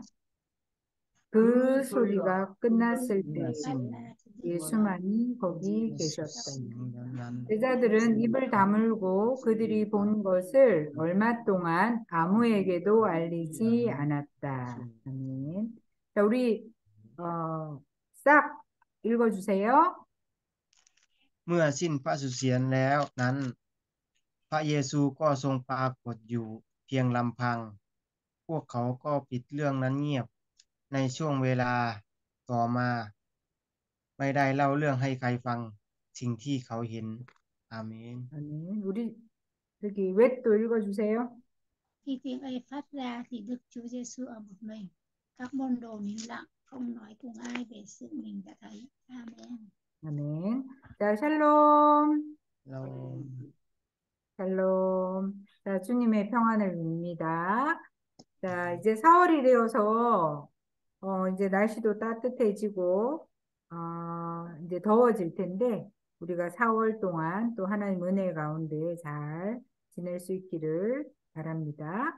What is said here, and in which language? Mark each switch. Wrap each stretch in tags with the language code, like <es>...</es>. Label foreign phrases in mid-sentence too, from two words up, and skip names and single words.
<ko>그 소리가 끝났을 때 예수만이 거기 계셨다. 제자들은 입을 다물고 그들이 본 것을 얼마 동안 아무에게도 알리지 않았다. 아멘. 자, 우리 싹 읽어주세요.</ko> <th>เมื่อสิ้นพระสุเสียนแล้วนั้นพระเยซูก็ทรงปรากฏอยู่เพียงลำพังพวกเขาก็ปิดเรื่องนั้นเงียบในช่วงเวลาต่อมาไม่ได้เล่าเรื่องให้ใครฟังสิ่งที่เขาเห็น 아멘.</th> <ko>아멘. 우리 웻도 읽어주세요.</ko> <vi>Khi tiếng ấy phát ra thì Đức Chúa Giêsu ở một mình. Các môn đồ nín lặng, không nói cùng ai về sự mình đã thấy. Amen.</vi> <ko>아멘. 자, 샬롬. 샬롬. 샬롬. 자, 주님의 평안을 빕니다. 자, 이제 4월이 되어서 이제 날씨도 따뜻해지고 이제 더워질 텐데 우리가 4월 동안 또 하나님 은혜 가운데 잘 지낼 수 있기를 바랍니다.</ko>